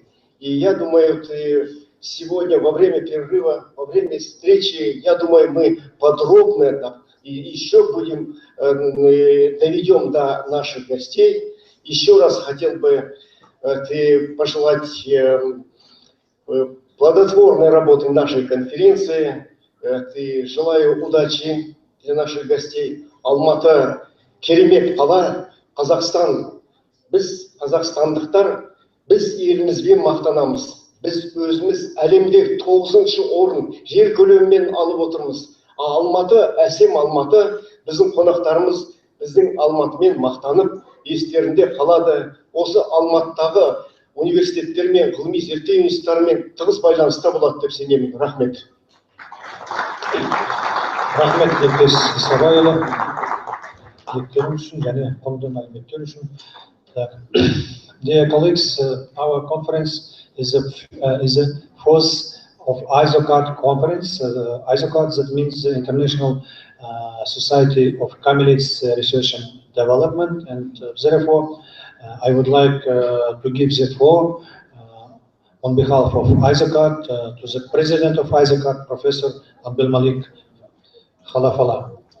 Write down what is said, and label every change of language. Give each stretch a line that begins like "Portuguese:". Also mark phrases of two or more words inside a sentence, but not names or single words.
Russian: И я думаю, сегодня во время перерыва, во время встречи, я думаю, мы подробно и еще будем доведем до наших гостей. Еще раз хотел бы пожелать плодотворной работы нашей конференции. Желаю удачи для наших гостей.
Kazakh: Алматы керемет қала, Қазақстан. Біз қазақстандықтар, біз елімізбен мақтанамыз. Біз өзіміз әлемде 9-шы орын жер көлемімен алып отырмыз. Алматы, әсем Алматы, біздің қонақтарымыз біздің Алматымен мақтанып, естерінде қалады. Осы Алматыдағы университеттермен, ғылыми зерттеу институттарымен тығыз байланыста болады деп сенемін. Рахмет. Рахмет Лепес Исабайұлы. Лектерің үшін және құнды мәліметтер үшін.
English: Dear colleagues, our conference is a fourth of ISOCARD conference. ISOCARD, that means the International Society of Camelids Research and Development, and therefore I would like to give the floor on behalf of ISOCARD to the president of ISOCARD, Professor Abdul Malik Khalafallah.